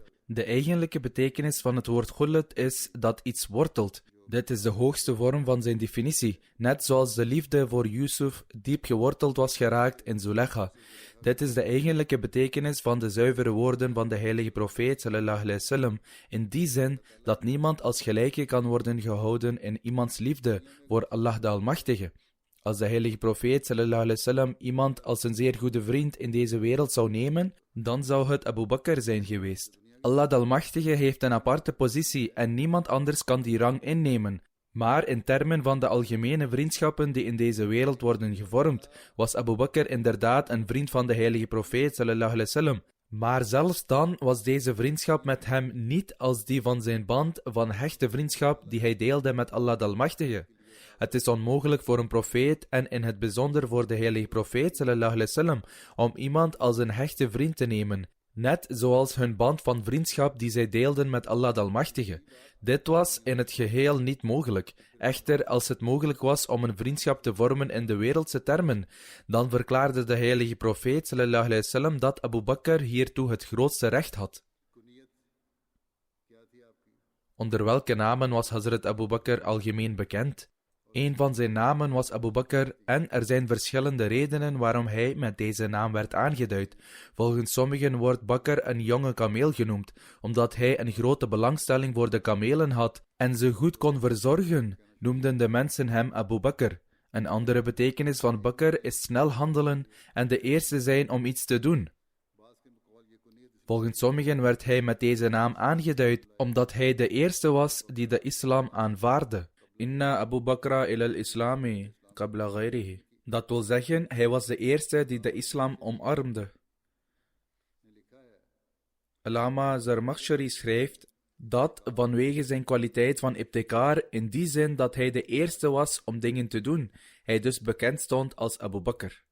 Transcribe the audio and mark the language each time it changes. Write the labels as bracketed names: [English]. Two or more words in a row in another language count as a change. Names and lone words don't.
[Dutch] De eigenlijke betekenis van het woord khullat is dat iets wortelt. Dit is de hoogste vorm van zijn definitie, net zoals de liefde voor Yusuf diep geworteld was geraakt in Zulekha. Dit is de eigenlijke betekenis van de zuivere woorden van de heilige profeet [Arabic] صلى الله عليه وسلم, [Dutch] in die zin dat niemand als gelijke kan worden gehouden in iemands liefde voor Allah de Almachtige. Als de heilige profeet [Arabic] صلى الله عليه وسلم [Dutch] iemand als een zeer goede vriend in deze wereld zou nemen, dan zou het Abu Bakr zijn geweest. Allah de Almachtige heeft een aparte positie en niemand anders kan die rang innemen. Maar in termen van de algemene vriendschappen die in deze wereld worden gevormd, was Abu Bakr inderdaad een vriend van de heilige profeet [Arabic] صلى الله عليه وسلم. [Dutch] Maar zelfs dan was deze vriendschap met hem niet als die van zijn band van hechte vriendschap die hij deelde met Allah de Almachtige. Het is onmogelijk voor een profeet en in het bijzonder voor de heilige profeet [Arabic] صلى الله عليه وسلم [Dutch] om iemand als een hechte vriend te nemen, net zoals hun band van vriendschap die zij deelden met Allah de Almachtige. Dit was in het geheel niet mogelijk. Echter, als het mogelijk was om een vriendschap te vormen in de wereldse termen, dan verklaarde de heilige profeet [Arabic] صلى الله عليه وسلم [Dutch] dat Abu Bakr hiertoe het grootste recht had. Onder welke namen was Hazrat Abu Bakr algemeen bekend? Een van zijn namen was Abu Bakr en er zijn verschillende redenen waarom hij met deze naam werd aangeduid. Volgens sommigen wordt Bakr een jonge kameel genoemd, omdat hij een grote belangstelling voor de kamelen had en ze goed kon verzorgen, noemden de mensen hem Abu Bakr. Een andere betekenis van Bakr is snel handelen en de eerste zijn om iets te doen. Volgens sommigen werd hij met deze naam aangeduid, omdat hij de eerste was die de islam aanvaardde. [Arabic] إن أبا بكر إلى الإسلام قبل غيره. [Dutch] Dat wil zeggen, hij was de eerste die de islam omarmde. Allama Zarmakhshari schrijft dat vanwege zijn kwaliteit van ibtikar, in die zin dat hij de eerste was om dingen te doen, hij dus bekend stond als Abu Bakr.